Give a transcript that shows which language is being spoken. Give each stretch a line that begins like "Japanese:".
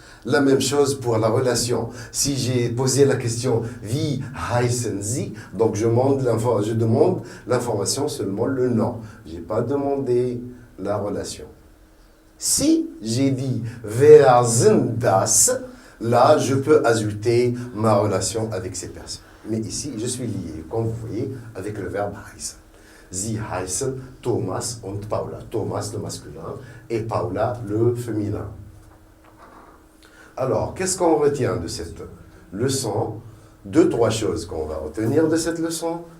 French: La même chose pour la relation. Si j'ai posé la question
German: wie heißen sie,
French: donc je demande l'information seulement le nom. Je n'ai pas demandé la relation. Si j'ai dit
German: wer sind das,
French: là je peux ajouter ma relation avec ces personnes. Mais ici, je suis lié, comme vous voyez, avec le verbe heißen.
German: Sie heißen Thomas und Paula.
French: Thomas, le masculin, et Paula, le féminin. Alors, qu'est-ce qu'on retient de cette leçon? 2-3 choses qu'on va retenir de cette leçon.